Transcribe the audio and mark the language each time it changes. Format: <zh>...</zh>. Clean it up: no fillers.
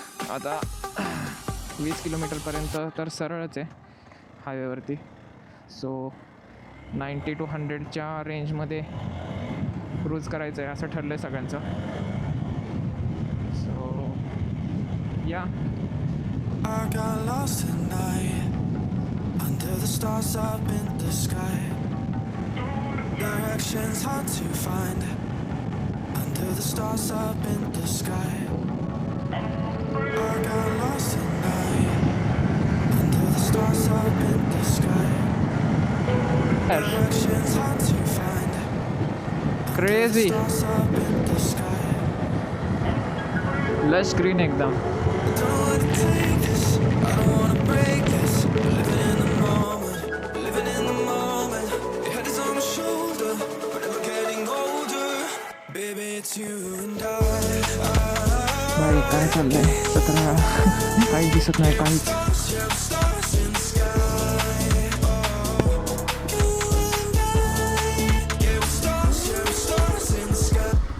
<mr>आता 20 किलोमीटरपर्यंत तर सरळच आहे हायवेवरती. सो 90 to 100च्या रेंजमध्ये क्रूज करायचं आहे असं ठरलं आहे सगळ्यांचं. सो या</mr> <en>I got lost tonight under the stars up in the sky. Directions hard to find under the stars up in the sky. I got lost tonight under the stars up in the sky. Directions hard to find crazy stars up in the sky. Lush green एकदम. Don't wanna take this, I don't wanna break this. Living in the moment, living in the moment. Your head is on my shoulder, but never getting older. Baby, it's you and</en> <mr>बाई काय चाललंय 17 काही दिसत नाही काहीच.</mr> <en>stars in the sky. You and I, yeah, we're stars in the sky.</en>